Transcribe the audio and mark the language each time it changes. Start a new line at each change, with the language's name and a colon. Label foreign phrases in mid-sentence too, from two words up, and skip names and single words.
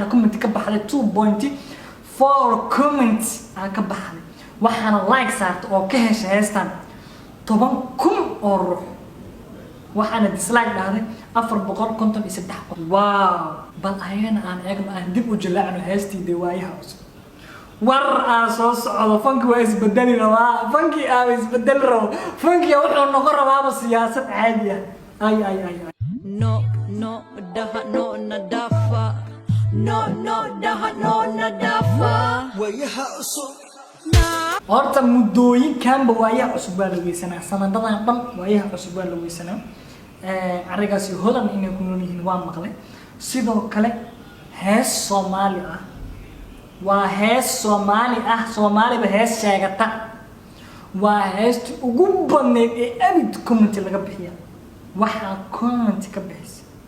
Somali: comment ka baxday 2.4 comments aan ka baxday waxaana like saartay oo ka heshay heestan 10,000 oo ruux waxaana dislike dhahday 453 wow bal ayana aan eegno aan dib u jalaacno heestii waayaha cusub war aan soo socdo fanki waa isbedeli rabaa fanki aan isbedel rabo fanki wuxuu noqon rabaa siyaasad caadi ah ay No, no, daha, no, nadafa. No, no, daha, no, nadafa. horta muddooyinkanba waayaha cusub baa la weysanaa sanadadan dhan waayaha cusub baa la weysanaa arigaasi hodan inay ku nool yihiin waa maqlay sidoo kale hees Soomaali ah waa hees Soomaali ah Soomaaliba hees sheegata waa heesti ugu badneed ee abid comment laga bixiya waxa comment ka bixisay